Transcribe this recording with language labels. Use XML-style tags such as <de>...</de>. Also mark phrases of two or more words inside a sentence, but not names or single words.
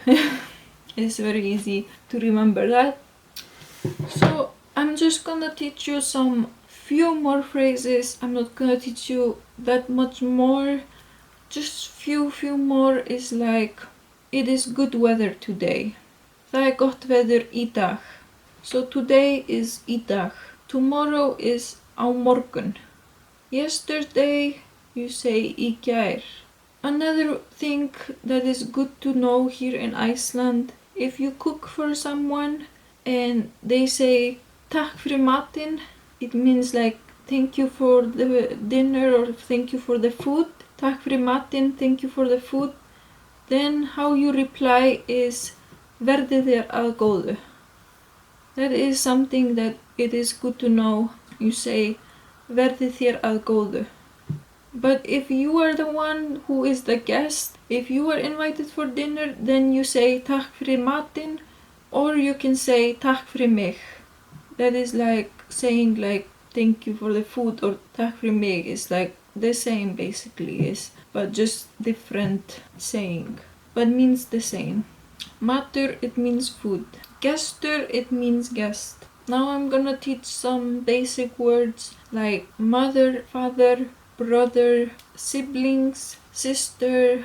<en>It's very easy to remember that. So I'm just gonna teach you some few more phrases. I'm not gonna teach you that much more. Just few more is like, it is good weather today.</en> <is>Það gott veður í dag.</is> <en>So today is</en> <is>í dag.</is> <en>Tomorrow is</en> <is>á morgun.</is> <en>Yesterday, you say</en> <is>í gær.</is> <en>Another thing that is good to know here in Iceland, if you cook for someone and they say</en> <is>takk fyrir matinn,</is> <en>it means like thank you for the dinner or thank you for the food.</en> <is>Takk fyrir matinn,</is> <en>thank you for the food. Then how you reply is</en> <is>verði þér að góðu.</is> <en>That is something that it is good to know. You say</en> <is>verði þér að góðu.</is> <en>But if you are the one who is the guest, if you are invited for dinner, then you say</en> <is>takk fyrir matinn,</is> <en>or you can say</en> <is>takk fyrir mig.</is> <en>That is like saying like thank you for the food, or</en> <is>takk fyrir mig</is> <en>is like the same basically, is but just different saying, but means the same. Matur, it means food. Gestur, it means guest. Now I'm gonna teach some basic words like mother, father, brother, siblings, sister.</en>